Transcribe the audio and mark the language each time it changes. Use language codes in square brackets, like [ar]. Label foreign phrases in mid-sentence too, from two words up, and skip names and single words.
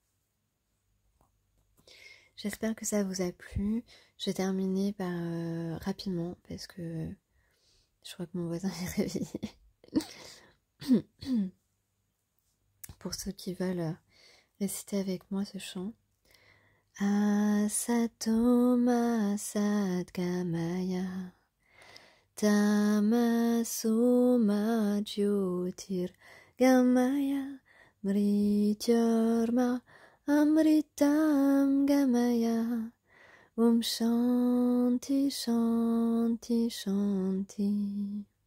[fr] J'espère que ça vous a plu. Je vais terminer rapidement parce que je crois que mon voisin est réveillé. Pour ceux qui veulent réciter avec moi ce chant. [sa] Asatoma Sadgamaya Tamasoma Jyotir Gamaya Mrityarma Amritam Gamaya Shanti Shanti Shanti.